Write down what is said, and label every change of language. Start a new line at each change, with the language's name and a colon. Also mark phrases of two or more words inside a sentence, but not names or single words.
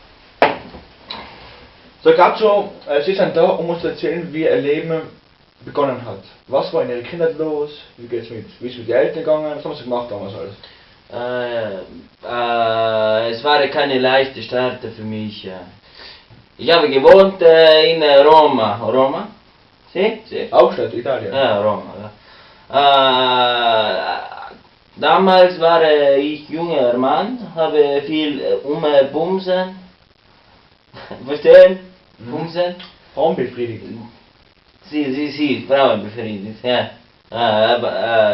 German: So, Herr Gazzo, Sie sind da, um uns zu erzählen, wie Ihr Leben begonnen hat. Was war in Ihrer Kindheit los? Wie ist es mit den Eltern gegangen? Was haben Sie gemacht damals alles? Es war keine leichte Start für mich. Ich habe gewohnt in Roma. Roma?
Italian: Sì? Sì.
German: Hauptstadt Italien. Ja, Roma. Damals war ich junger Mann, habe viel Bumsen. Verstehen? Bumsen? Frauenbefriedigt. Sì, Frauenbefriedigt. Ja.